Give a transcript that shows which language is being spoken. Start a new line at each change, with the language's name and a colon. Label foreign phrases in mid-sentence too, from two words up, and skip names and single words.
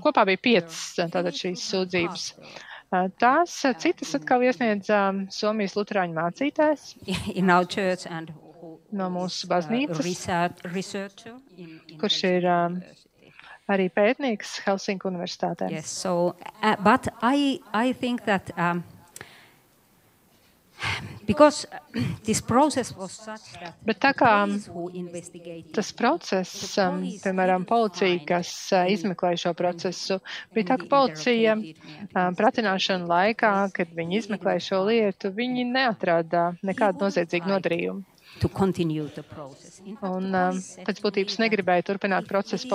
Latvian: Kopā bija 5 tātad šīs sūdzības. Tās citas atkal iesniedz Somijas luterāņu mācītājs no mūsu baznīcas, kurš ir arī pētnieks Helsinku universitātē.
English: Yes, so, but I think that because this process was such that
Latvian: Bet tā kā tas process, piemēram, policija, kas izmeklēja šo procesu, bija tā, ka policija pratināšana laikā, kad viņi izmeklēja šo lietu, viņi neatrada nekādu noziedzīgu nodarījumu. Un pēc būtības negribēja turpināt procesu.